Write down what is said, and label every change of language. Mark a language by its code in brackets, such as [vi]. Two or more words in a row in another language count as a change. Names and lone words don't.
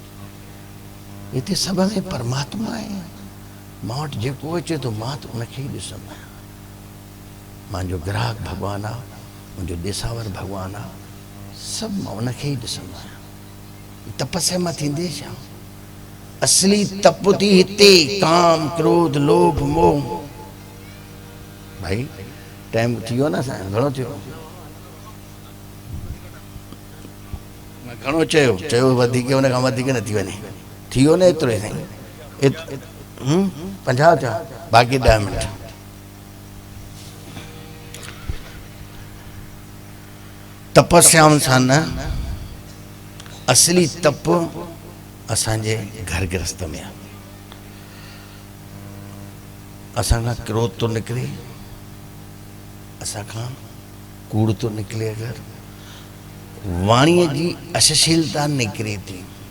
[sd] हिते सभ में परमात्मा आहे मां वटि जेको अचे थो मां त उनखे ई ॾिसंदो आहियां मुंहिंजो ग्राहक भॻवानु आहे मुंहिंजो ॾिसावर भॻवानु आहे सभु मां उनखे ई ॾिसंदो आहियां तपस्या मां थींदे छा असली तप थी हिते काम क्रोध लोभ मोह भाई टाइम थी वियो न असांजो घणो थियो घणो चयो वधीक हुन खां वधीक न थी वञे थी वियो न एतिरो ई साईं 50 थिया बाक़ी 10 मिंट तपस्याउनि सां न असली तप असांजे घर गृहस्थ में आहे असां खां क्रोध तो निकिरे असां खां कूड़ तो निकिरे अगरि वाणीअ जी अशशीलता निकिरे थी